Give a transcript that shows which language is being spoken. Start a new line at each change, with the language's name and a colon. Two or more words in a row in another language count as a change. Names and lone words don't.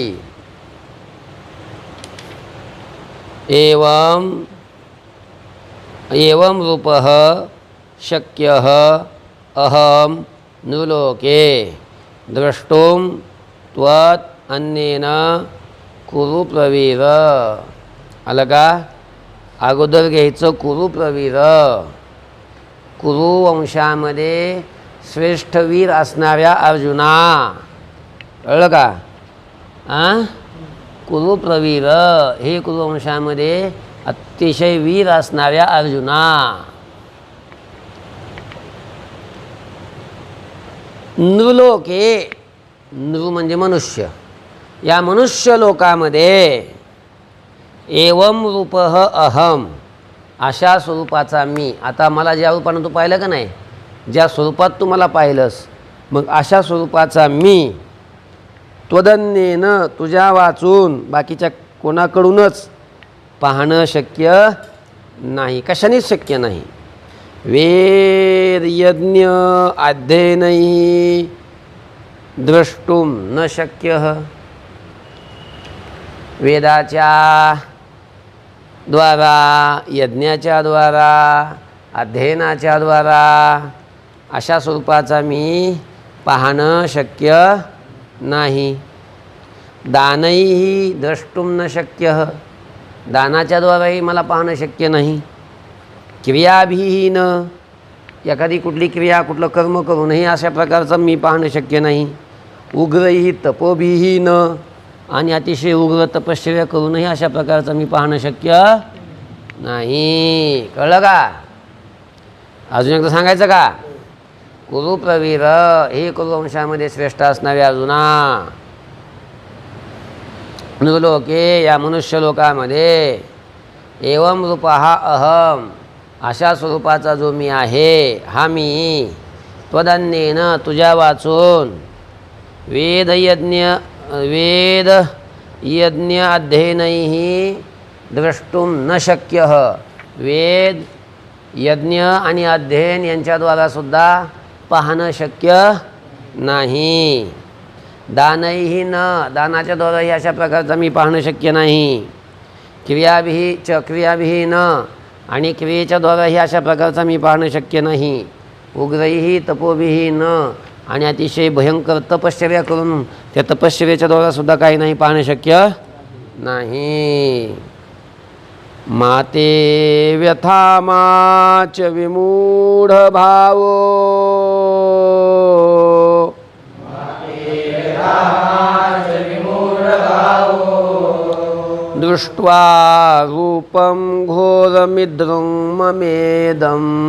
Sanskrit: एवं रूपः शक्यः अहं नृलोके द्रष्टुं त्वत् अन्येन कुरु प्रवीर.
Marathi: आलं का? अगोदर घ्यायचं
Sanskrit: कुरु प्रवीर.
Marathi: कुरु वंशामध्ये श्रेष्ठ वीर असणाऱ्या अर्जुना, कळलं का?
Sanskrit: कुरु प्रवीर
Marathi: हे कुरुवंशामध्ये अतिशय वीर असणाऱ्या अर्जुना. नृलोके, नृ म्हणजे मनुष्य, या मनुष्य लोकामध्ये
Sanskrit: एवं रूपः अहम,
Marathi: अशा स्वरूपाचा मी. आता मला ज्या रूपानं तू पाहिलं का नाही, ज्या स्वरूपात तू मला पाहिलंस, मग अशा स्वरूपाचा मी त्वदन्येन तुझ्या वाचून बाकीच्या कोणाकडूनच पाहणं शक्य नाही, कशानेच शक्य नाही.
Sanskrit: वेद यज्ञ अध्ययनैः द्रष्टुं न शक्यः,
Marathi: वेदाच्या द्वारा, यज्ञाच्या द्वारा, अध्ययनाच्या द्वारा अशा स्वरूपाचा मी पाहणं शक्य नाही.
Sanskrit: दानैः द्रष्टुं न शक्यः,
Marathi: दानाच्या द्वाराही मला पाहणं शक्य नाही.
Sanskrit: क्रियाभिः न,
Marathi: एखादी कुठली क्रिया कुठलं कर्म करूनही अशा प्रकारचं मी पाहणं शक्य नाही.
Sanskrit: उग्रैः तपोभिः न,
Marathi: आणि अतिशय उग्र तपश्चर्या करूनही अशा प्रकारचं मी पाहणं शक्य नाही. कळलं का? अजून एकदा सांगायचं का?
Sanskrit: कुरु प्रवीर
Marathi: हे कुरुवंशामध्ये श्रेष्ठ असणारे अर्जुना, नृलोके या मनुष्य लोकामध्ये
Sanskrit: एवं रूपः अहम,
Marathi: अशा स्वरूपाचा जो मी आहे हा मी त्वदन्येन तुझ्या वाचून वेद
Sanskrit: यज्ञ अध्ययनैः द्रष्टुं न शक्यः,
Marathi: वेद यज्ञ आणि अध्ययन यांच्याद्वारा सुद्धा पाहणं शक्य नाही.
Sanskrit: दानैः न,
Marathi: दानाच्या द्वाराही अशा प्रकारचा मी पाहणं शक्य नाही.
Sanskrit: क्रियाभिः न,
Marathi: आणि क्रियेच्या द्वाराही अशा प्रकारचा मी पाहणं शक्य नाही.
Sanskrit: उग्रैः तपोभिः न,
Marathi: आणि अतिशय भयंकर तपश्चर्या करून त्या तपश्चर्याच्या द्वारा सुद्धा काही नाही पाहणं शक्य नाही.
Sanskrit: माते व्यथा माच विमूढ भावो दृष्ट्वा रूपं घोरमिद्रुं ममेदम्